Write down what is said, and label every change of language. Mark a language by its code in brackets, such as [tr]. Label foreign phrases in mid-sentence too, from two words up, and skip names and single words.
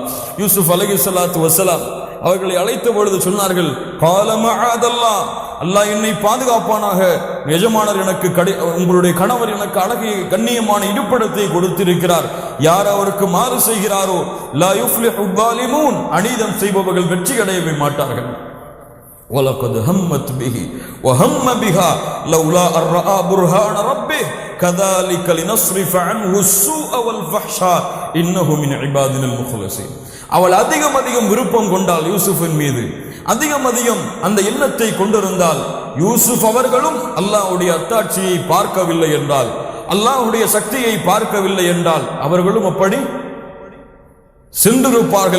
[ta] யூசுப் [ar] عليه الصلاة والسلام [ta] அவர்களை அழைத்த பொழுது சொன்னார்கள், [ar] قال معاذ الله, [ta] அல்லாஹ் என்னை பாதுகாப்பானாக. எஜமானர் எனக்கு உங்களுடைய கணவர் எனக்கு அழகிய கண்ணியமான இருப்பிடத்தை கொடுத்திருக்கிறார். யார் அவருக்கு மாறு செய்கிறாரோ [ar] لا يفلح الظالمون, [ta] அநீதம் செய்பவர்கள் வெற்றி அடையவே மாட்டார்கள். [ar] وَلَقَدْ هَمَّتْ بِهِ وَهَمَّ بِهَا لَوْلَا أَن رَأَىٰ بُرْهَانَ رَبِّهِ كَذَلِكَ لِنَصْرِفَ عَنْهُ السُّوءَ وَالْفَحْشَاءَ إِنَّهُ مِنْ عِبَادِنَا الْمُخْلَصِينَ. [ta] அவள் அதிகம் விருப்பம் கொண்டால் யூசுஃபின் மீது, அதிகம் அந்த எண்ணத்தை கொண்டிருந்தால், யூசுப் அவர்களும் அல்லாஹ்வுடைய அத்தாட்சியை பார்க்கவில்லை என்றால், அல்லாஹ்வுடைய சக்தியை பார்க்கவில்லை என்றால் அவர்களும் அப்படி சென்றிருப்பார்கள்.